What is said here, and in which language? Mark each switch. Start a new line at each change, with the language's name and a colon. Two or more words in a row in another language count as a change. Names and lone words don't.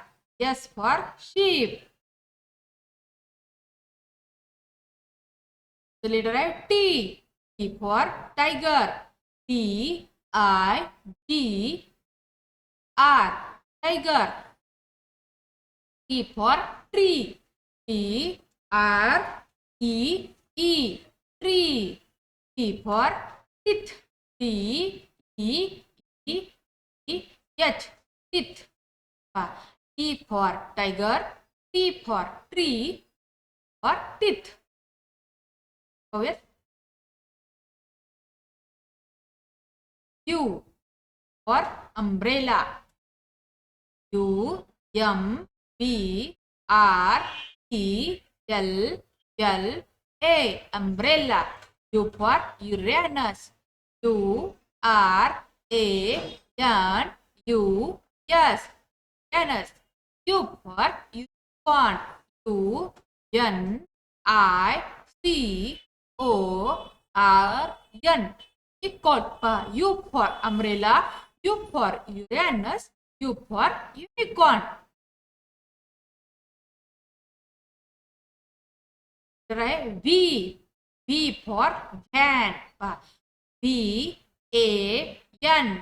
English: S for sheep. The letter I T. T for tiger. T I G R. Tiger. T for tree. T R E E. Tree. T for teeth. T E E E H. Teeth. T for tiger. T for tree. For teeth. Go with U for umbrella. U M B R E L L A. Umbrella. U for Uranus. U R A N U S. Uranus. U for unicorn. U N I C O R N. Unicorn. U for umbrella. U for Uranus. U for unicorn. Right? V. V for van. V A N.